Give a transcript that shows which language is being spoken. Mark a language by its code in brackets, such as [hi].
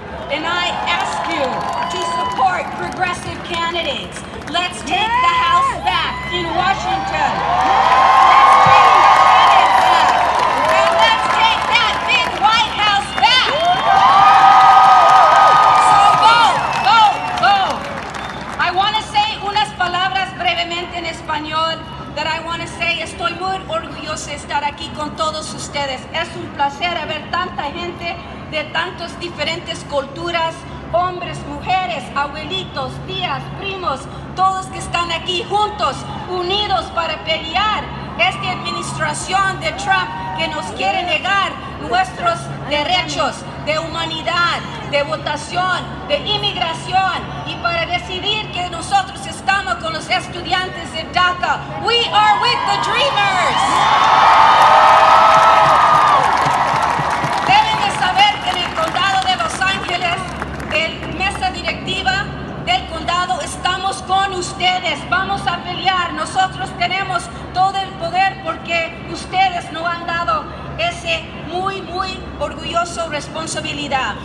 [en] And I ask you to support progressive candidates. Let's take the House back in Washington. Let's take the Senate back. And let's take that big White House back. So vote, vote, vote. I want to say [es] unas palabras brevemente en español. [en] That I want to say, [es] estoy muy orgullosa de estar aquí con todos ustedes. Es un placer ver tanta gente de tantas diferentes culturas, hombres, mujeres, abuelitos, tías, primos, todos que están aquí juntos, unidos para pelear esta administración de Trump que nos quiere negar nuestros derechos de humanidad, de votación, de inmigración, y para decidir que nosotros estamos con los estudiantes de DACA. [en] We are with the dreamers. [es] Deben de saber que en el condado de Los Ángeles, la mesa directiva del condado, estamos con ustedes. Vamos a pelear. Nosotros tenemos todo el poder porque ustedes nos han dado ese muy orgulloso responsabilidad.